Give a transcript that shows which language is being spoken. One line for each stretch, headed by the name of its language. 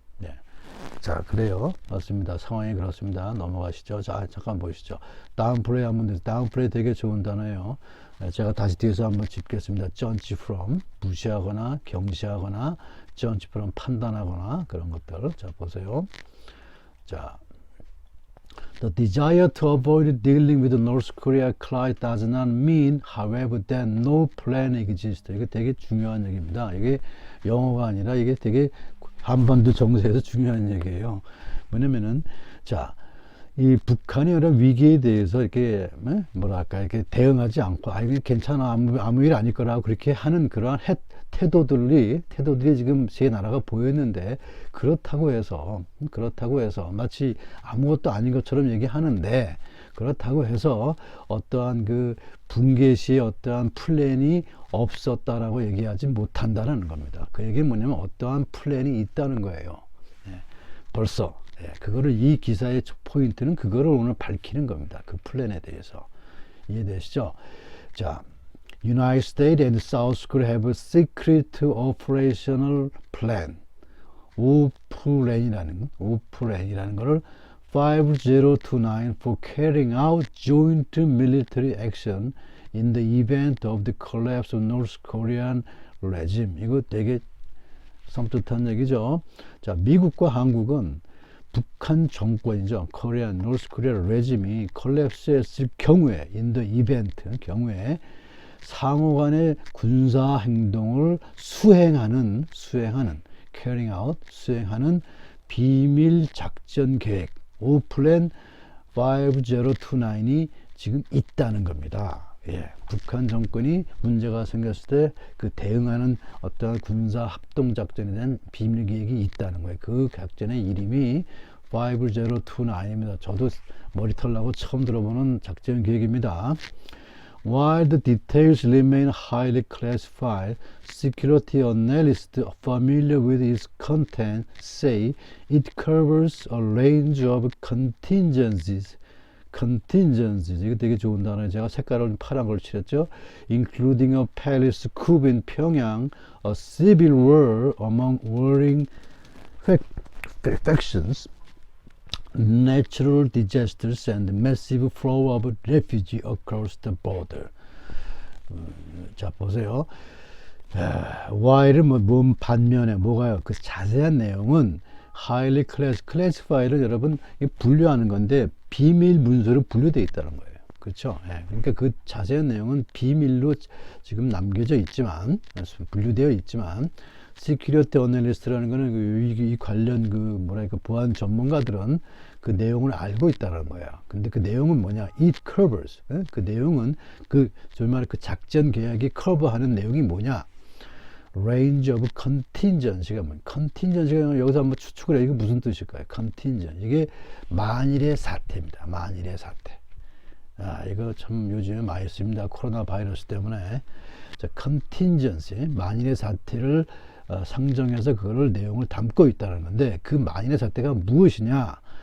Korean: 네. 자, 그래요. 맞습니다. 상황이 그렇습니다. 넘어가시죠. 자, 잠깐 보시죠. 다운플레이 한번 돼서 다운플레이 되게 좋은 단어예요. 제가 다시 뒤에서 한번 짚겠습니다. judge from 무시하거나 경시하거나 judge from 판단하거나 그런 것들. 자, 보세요.
English: 자, The desire to avoid dealing with the North Korea clash does not mean, however, that no plan exists.
Korean: 이게 되게 중요한 얘기입니다. 이게 영어가 아니라 이게 되게 한반도 정세에서 중요한 얘기예요. 뭐냐면은, 자, 이 북한의 여러 위기에 대해서 이렇게, 이렇게 대응하지 않고, 이게 괜찮아, 아무 일 아닐 거라고 그렇게 하는 그러한 태도들이 지금 세 나라가 보였는데, 그렇다고 해서 마치 아무것도 아닌 것처럼 얘기하는데, 그렇다고 해서 어떠한 그 붕괴 시에 어떠한 플랜이 없었다라고 얘기하지 못한다는 겁니다. 그 얘기는 뭐냐면 어떠한 플랜이 있다는 거예요. 벌써. 그거를 이 기사의 포인트는 그거를 오늘 밝히는 겁니다. 그 플랜에 대해서. 이해되시죠?
English: 자, United States and South Korea have a secret operational plan. OPLAN이라는 거를 5029 for carrying out joint military action in the event of the collapse of North Korean regime.
Korean: 이거 되게 섬뜩한 얘기죠. 자, 미국과 한국은 북한 정권이죠. 코리안, 노스 코리아 레짐이 콜랩스했을 경우에, 인더 이벤트 경우에 상호 간의 군사 행동을 수행하는
English: carrying out,
Korean: 수행하는 비밀 작전 계획, 오플랜 5029이 지금 있다는 겁니다. 예, 북한 정권이 문제가 생겼을 때 그 대응하는 어떠한 군사 합동 작전에 대한 비밀 계획이 있다는 거예요. 그 작전의 이름이 5029입니다. 저도 머리털 나고 처음 들어보는 작전 계획입니다.
English: While the details remain highly classified, security analysts familiar with its content say it covers a range of contingencies.
Korean: 이거 되게 좋은 단어예요. 제가 색깔을 파란 걸 칠했죠.
English: Including a palace coup in Pyongyang, a civil war among warring factions, natural disasters and massive flow of refugees across the border.
Korean: 자, 보세요. while은 뭔 반면에 뭐가요? 그 자세한 내용은
English: highly classified
Korean: 는 여러분 분류하는 건데 비밀 문서로 분류되어 있다는 거예요. 그렇죠? 예, 그러니까 그 자세한 내용은 비밀로 지금 남겨져 있지만, 분류되어 있지만, 시큐리티 어널리스트라는 거는 이 관련 보안 전문가들은 그 내용을 알고 있다는 거야. 근데 그 내용은 뭐냐?
English: It covers.
Korean: 예? 그 내용은 정말 그 작전 계획이 커버하는 내용이 뭐냐?
English: Range of contingency가 뭐냐?
Korean: contingency가 여기서 한번 추측을 해. 이게 무슨 뜻일까요?
English: contingent.
Korean: 이게 만일의 사태입니다. 만일의 사태. 이거 참 요즘에 많이 씁니다. 코로나 바이러스 때문에.
English: 자, contingency.
Korean: 만일의 사태를 상정해서 그거를 내용을 담고 있다는 건데 그 만일의 사태가 무엇이냐?